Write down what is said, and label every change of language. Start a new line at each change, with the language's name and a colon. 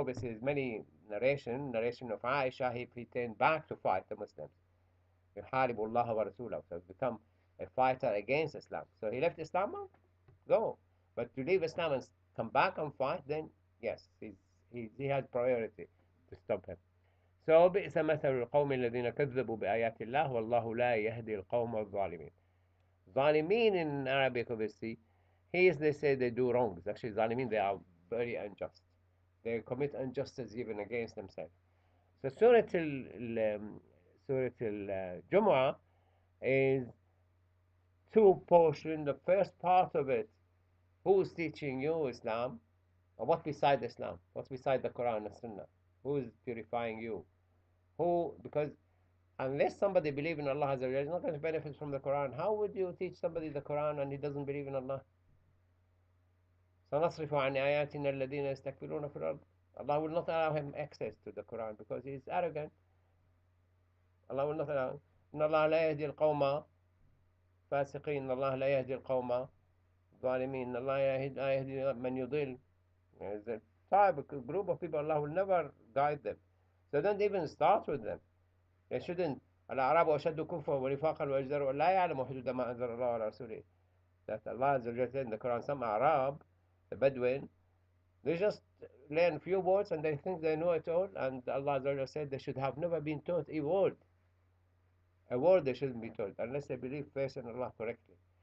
English: Obviously, there's many narration of Aisha, he turned back to fight the Muslims.
Arabic: يحارب الله ورسوله.
English: So he's become a fighter against Islam. So he left Islam, go. But to leave Islam and come back and fight, then yes, he has priority to stop him.
Arabic: So بئس مثل القوم الذين كذبوا بآيات الله والله لا يهدي القوم الظالمين.
English: ظالمين in Arabic, obviously, here they say they do wrongs. Actually, ظالمين, they are very unjust. They commit injustice even against themselves. So Surah Al-Jumu'ah is 2 portions. The first part of it, who is teaching you Islam? Or what beside Islam? What's beside the Quran and Sunnah? Who is purifying you? Who? Because unless somebody believes in Allah Azza wa Jalla, is not going to benefit from the Quran. How would you teach somebody the Quran and he doesn't believe in Allah?
Arabic: سنصرف عن آياتنا الذين يستكبرون في الأرض.
English: Allah will not allow him access to the Quran because he is arrogant. Allah will not allow him.
Arabic: إن الله لا يهدي القوم فاسقين. إن الله لا يهدي القوم ظالمين الله لا يهدي من يضل.
English: There's a type, a group of people Allah will never guide them. So don't even start with them. They shouldn't.
Arabic: الأعراب أشد كفرا ونفاقا وأجدر لا يعلم حدود ما أنزل الله على رسوله.
English: That Allah Azza wa Jalla said in the Quran, some Arab, the Bedouin, they just learn few words and they think they know it all. And Allah Azza wa Jalla said they should have never been taught a word. A word they shouldn't be taught unless they believe first in Allah correctly.